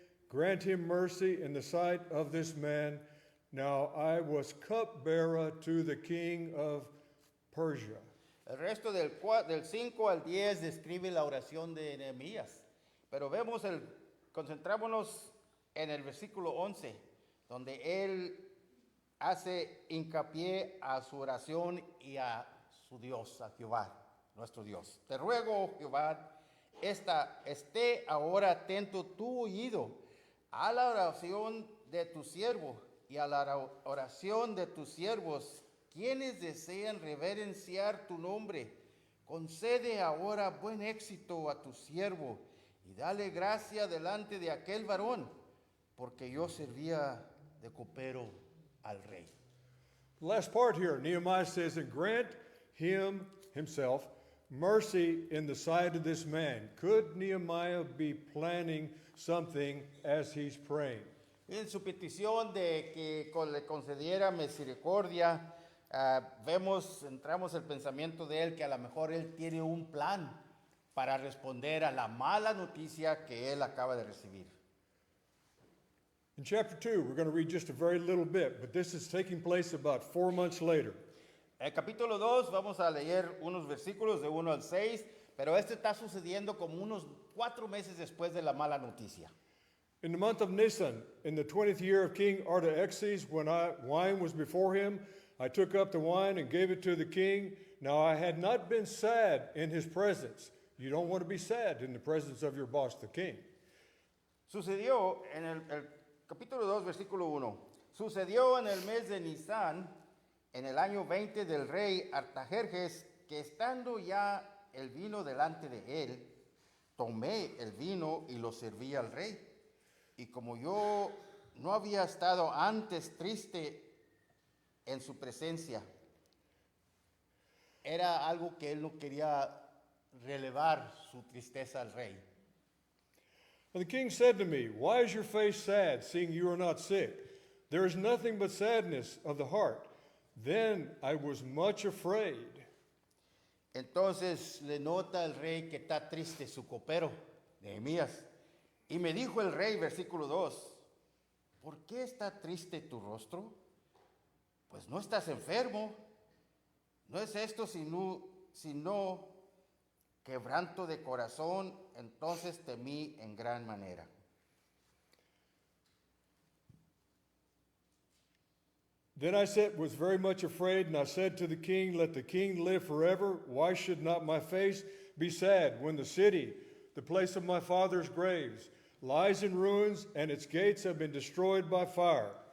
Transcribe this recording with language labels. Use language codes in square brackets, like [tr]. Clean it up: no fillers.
[en] Grant him mercy in the sight of this man. Now I was cupbearer to the king of Persia. [es] El resto del 5 al 10 describe la oración de Nehemías. Pero concentrámonos en el versículo 11, donde él hace hincapié a su oración y a su Dios, a Jehová, nuestro Dios. Te ruego, Jehová, esté ahora atento tu oído a la oración de tu siervo y a la oración de tus siervos, quienes desean reverenciar tu nombre. Concede ahora buen éxito a tu siervo y dale gracia delante de aquel varón, porque yo servía de copero al rey. [en] The last part here, Nehemiah says, and grant himself mercy in the sight of this man. Could Nehemiah be planning something as he's praying? [es] En su petición de que le concediera misericordia, entramos el pensamiento de él que a lo mejor él tiene un plan para responder a la mala noticia que él acaba de recibir. [en] In chapter 2, we're going to read just a very little bit, but this is taking place about 4 months later. [es] En el capítulo 2 vamos a leer unos versículos de 1 al 6, pero está sucediendo como unos 4 meses después de la mala noticia. [en] In the month of Nisan, in the 20th year of King Artaxerxes, when wine was before him, I took up the wine and gave it to the king. Now I had not been sad in his presence. You don't want to be sad in the presence of your boss, the king. [es] Sucedió en el capítulo 2, versículo 1. Sucedió en el mes de Nisan, en el año 20 del rey Artajerjes, que estando ya el vino delante de él, tomé el vino y lo serví al rey. Y como yo no había estado antes triste en su presencia, era algo que él no quería relevar su tristeza al rey. [en] And the king said to me, why is your face sad, seeing you are not sick? There is nothing but sadness of the heart. Then I was much afraid. [es] Entonces le nota el rey que está triste su copero, Nehemías. Y me dijo el rey, versículo 2, ¿por qué está triste tu rostro? Pues no estás enfermo. No es esto sino quebranto de corazón. Entonces temí en gran manera. [en] Then was very much afraid, and I said to the king, let the king live forever. Why should not my face be sad when the city, the place of my father's graves, lies in ruins and its gates have been destroyed by fire?